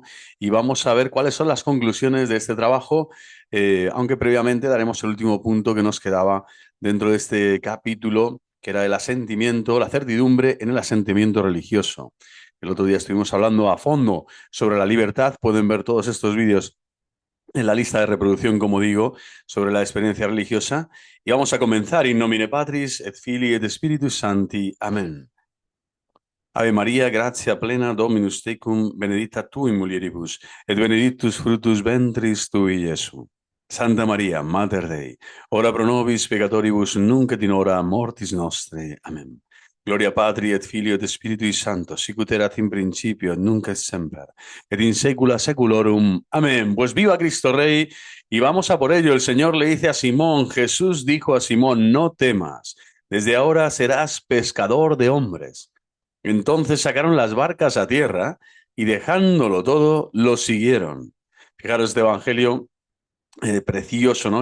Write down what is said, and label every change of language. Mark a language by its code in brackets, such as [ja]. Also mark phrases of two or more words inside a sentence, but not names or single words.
[es] Y vamos a ver cuáles son las conclusiones de este trabajo, aunque previamente daremos el último punto que nos quedaba dentro de este capítulo, que era el asentimiento, la certidumbre en el asentimiento religioso. El otro día estuvimos hablando a fondo sobre la libertad. Pueden ver todos estos vídeos en la lista de reproducción, como digo, sobre la experiencia religiosa. Y vamos a comenzar. [la] In nomine Patris, et Filii, et Spiritus Sancti. Amén. Ave María, gratia plena, Dominus tecum, benedicta tu in mulieribus, et benedictus fructus ventris tui, Iesu. Santa María, Mater Dei, ora pro nobis peccatoribus, nunc et in hora mortis nostre. Amén. Gloria Patri et Filio et Spiritui Sancto, sic ut erat in principio, et nunc et semper, et in saecula saeculorum. Amén. [es] Pues viva Cristo Rey, y vamos a por ello. El Señor le dice a Simón, Jesús dijo a Simón, no temas, desde ahora serás pescador de hombres. Entonces sacaron las barcas a tierra y dejándolo todo, lo siguieron. Fijaros este evangelio precioso, ¿no?